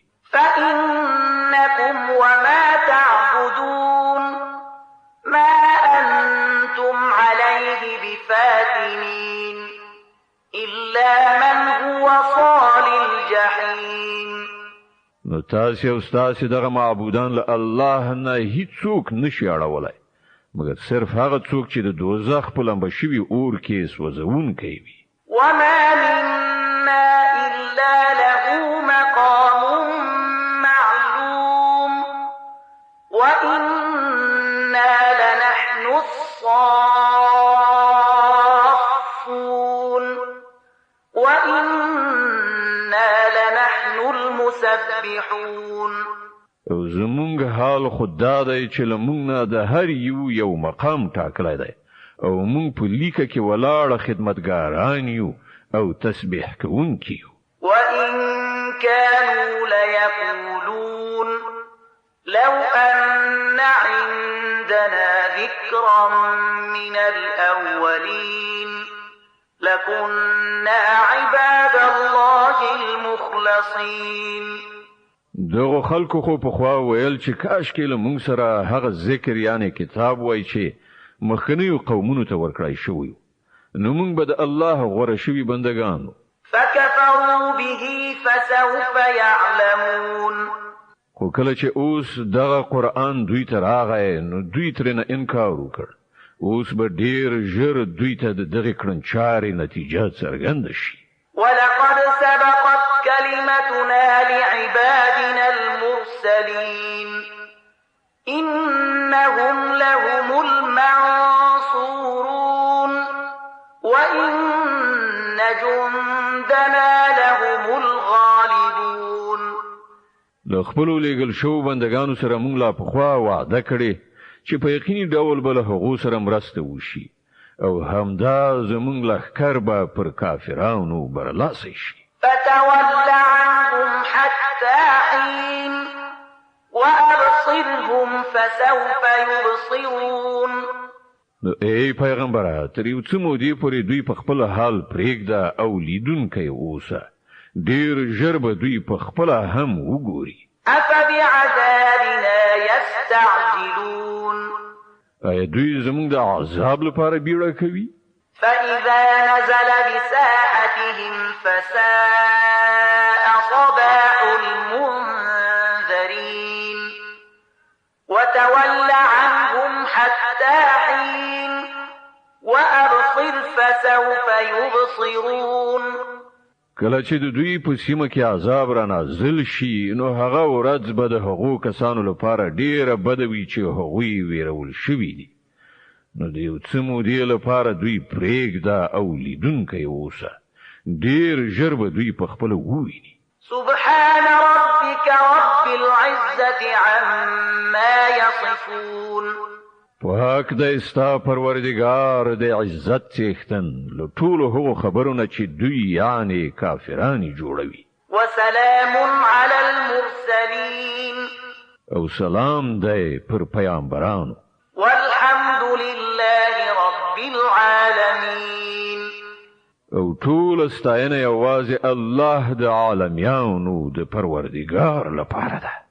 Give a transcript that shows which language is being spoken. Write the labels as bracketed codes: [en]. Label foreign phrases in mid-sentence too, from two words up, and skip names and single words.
[ar] فإنكم وما تعبدون ما أنتم عليه بفاتنين إلا من هو صال الجحيم. [ps] نو تاسې او ستاسې دغه معبودان له الله نه هیڅوک نشي اړولی مګر صرف هغه څوک چې د دوزخ په لمبه شوي اور کې سوځونکی وي. [ar] وما منا إلا له مقام معلوم وإنا لنحن الصافون وإنا لنحن المسبحون. [ps] او زمونږ حال خدا دی چې له مونږ نه د هر یو مقام ټاکلی دی او مونږ په لیکه کې ولاړه خدمتګاران یو او تسبیح کوونکي یو. [ar] وإن كانوا ليقولون لو أن عندنا ذكرا من الأولين لكنا عباد الله المخلصين. [ps] دغه خلکو خو په خوا ویل چې کاش کې له مونږ سره هغه ذکر یعنی کتاب وای چې مخکنیو قومونو ته ورکړای شوی نو مونږ به د الله غوره شوي بندگانو. [ar] فكفروا به فسوف يعلمون. [ps] خو کله چې اوس دغه قرآن دوی ته راغی نو دوی ترنه انکار وکړ. اوس به ډیر ژر دوی ته د دغه کړنچارې نتیجه څرګنده شي. [ar] ولقد سبقت كلمتنا لعبادنا المرسلين إنهم لهم المنصورون وإن جندنا لهم الغالبون. [ps] له خپلو لېږل شوو بندګانو سره مونږ لا پخوا وعده کړې چې په یقیني ډول به له هغو سره مرسته وشي او همدا زمونږ لښکر به پر کافرانو برلاسی شي. [ar] فتول عنهم حتى حين وأبصرهم فسوف يبصرون. [ps] نو ای پیغمبره تر یو څه مودې پورې دوی په خپل حال پرېږده او لیدونکی اوسه ډېر ژر به دوی په خپله هم وګوري. [ar] أفبعذابنا يستعجلون. [ps] آیا دوی زمونږ د عذاب لپاره بیړه کوي؟ [ar] فإذا نزل بساحتهم فساء صباح المنذرين وتول عنهم حتى حين وأبصر فسوف يبصرون. [ps] کله چې د دوی په سیمه کې عذاب را نازل شي نو هغه ورځ به د هغو کسانو لپاره ډیره بده وي چې هغوی ویرول شوي دي. نو د یو څه مودې لپاره دوی پرېږده او لیدونکی اوسه ډیر ژر به دوی په خپله وویني. [ar] سبحان ربك رب العزة عما يصفون. [ps] پاک دی ستا پروردگار د عزت څښتن له ټولو هغو خبرو نه چې دوی یعنې کافرانې جوړوي. [ar] وسلام على المرسلين. [ps] او سلام دی پر پیامبرانو. [ar] والحمد لله رب العالمين. [ps] او ټول ستاینه یوازې الله د عالمیانو د پروردگار لپاره ده.